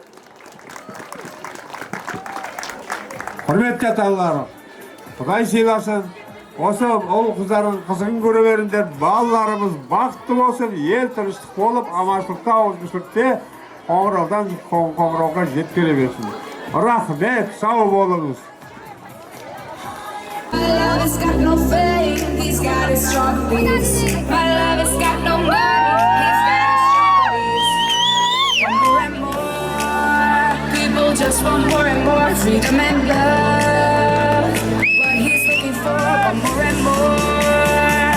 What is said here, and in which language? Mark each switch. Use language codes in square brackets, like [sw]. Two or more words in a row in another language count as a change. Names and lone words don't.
[kk] Құрметті ата-аналар, Құдай сыйласын. Осы ол қыздардың қызығын көре беріңдер, балаларымыз бақытты болсын, ел тыныштық болып, аманшылықта, ауызбіршілікте қоңыраудан қоңырауға жеткеле берсін. Рахмет, сау болыңыз. [en] has got no faith, he's got his strong beliefs. My love has got no money, he's got his strong beliefs. Want more and more, people just want more and more freedom and love. What he's looking for, want more and more.